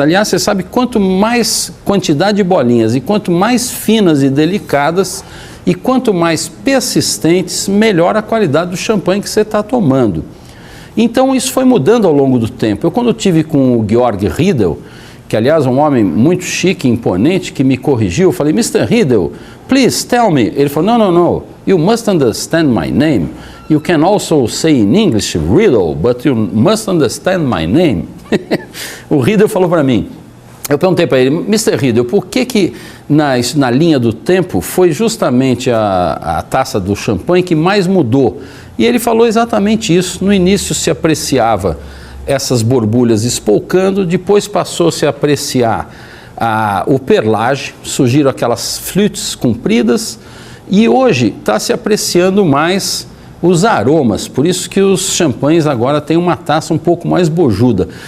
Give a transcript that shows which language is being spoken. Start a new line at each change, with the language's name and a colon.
Portuguese: Aliás, você sabe, quanto mais quantidade de bolinhas e quanto mais finas e delicadas e quanto mais persistentes, melhor a qualidade do champanhe que você está tomando. Então isso foi mudando ao longo do tempo. Eu, quando tive com o Georg Riedel, que aliás é um homem muito chique e imponente, que me corrigiu, eu falei: Mr.
English: Riedel, please tell me.
Portuguese: Ele falou:
English: no, you must understand my name. You can also say in English Riedel, but you must understand my name.
Portuguese: O Riedel falou para mim, eu perguntei para ele: Mr. Riedel, por que na linha do tempo foi justamente a taça do champanhe que mais mudou? E ele falou exatamente isso. No início se apreciava essas borbulhas espolcando, depois passou-se a apreciar o perlage, surgiram aquelas flutes compridas, e hoje está se apreciando mais os aromas, por isso que os champanhes agora têm uma taça um pouco mais bojuda.